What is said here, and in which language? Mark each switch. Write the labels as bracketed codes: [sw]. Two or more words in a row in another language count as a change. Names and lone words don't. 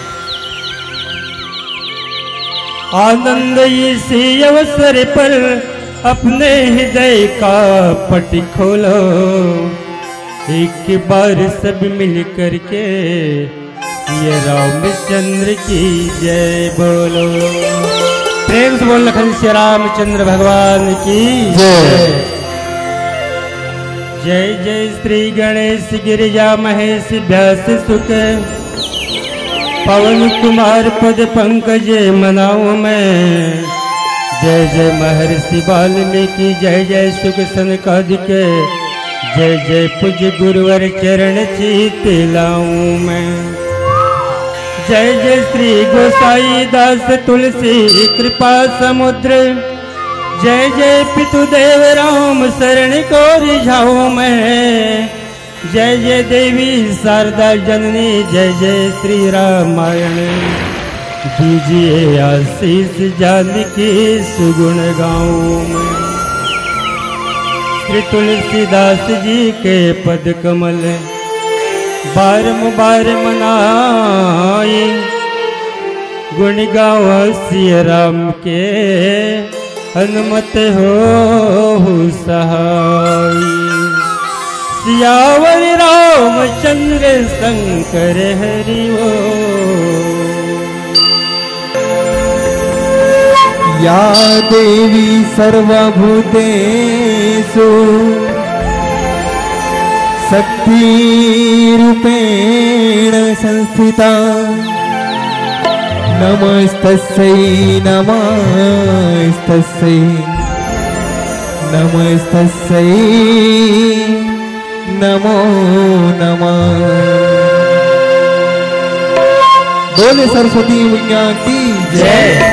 [hi] आनंद इसी अवसर पर अपने हृदय का पट खोलो, एक बार सब मिल करके ये रामचंद्र की जय बोलो। प्रेम से बोल लखन श्री रामचंद्र भगवान की जय। जय जय श्री गणेश गिरिजा महेश व्यास सुख पवन कुमार पद पंकज मनाऊं मैं। जय जय महर्षि वाल्मीकि जय जय सुख सनकादिक जय जय पूज्य गुरुवर चरण चित लाऊं मैं। जय जय श्री गोसाई दास तुलसी कृपा समुद्र जय जय पितुदेव राम शरण को रिझाऊं मैं। जय जय देवी शारदा जननी जय जय श्री रामायण दीजिए आशीष जानकी सुगुण गाऊं मैं। श्री तुलसीदास जी के पद कमल बारंबार मनाई गुण गावा सिया राम के हनुमत हो सहाय। सियावर रामचंद्र शंकर हरि ओ। [sa] या देवी सर्वभूतेषु शक्तिरूपेण संस्थिता नमस्तस्यै नमस्तस्यै नमस्तस्यै नमो नमः। [hi] बोले सरस्वती मैया की जय।